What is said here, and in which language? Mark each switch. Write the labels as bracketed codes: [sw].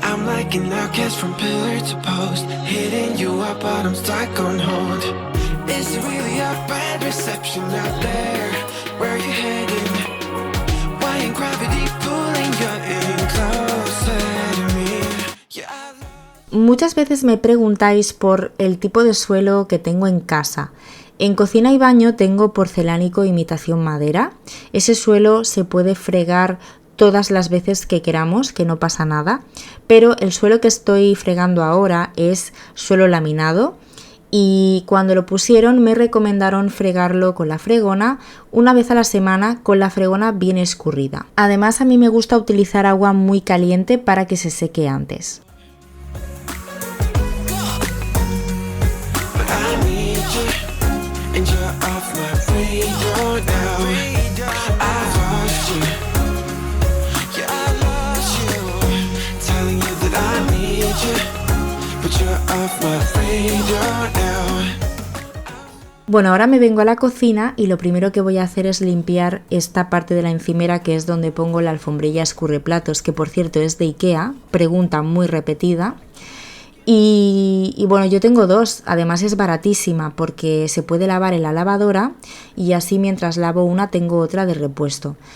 [en] I'm like an outcast from pillar to post. Hitting you up, but I'm stuck on hold. Is it really a bad reception out there? Where are you heading? Why ain't gravity pulling you in closer to me? Yeah, [es] Muchas veces me preguntáis por el tipo de suelo que tengo en casa. En cocina y baño tengo porcelánico imitación madera. Ese suelo se puede fregar todas las veces que queramos, que no pasa nada, pero el suelo que estoy fregando ahora es suelo laminado y cuando lo pusieron me recomendaron fregarlo con la fregona una vez a la semana con la fregona bien escurrida. Además, a mí me gusta utilizar agua muy caliente para que se seque antes. [en] and you're off my radar now. I lost you, yeah, I lost you. Telling you that I need you, but you're off my radar now. [es] Bueno, ahora me vengo a la cocina y lo primero que voy a hacer es limpiar esta parte de la encimera que es donde pongo la alfombrilla escurreplatos, que por cierto es de Ikea, pregunta muy repetida. Y bueno, yo tengo dos, además es baratísima porque se puede lavar en la lavadora y así mientras lavo una tengo otra de repuesto.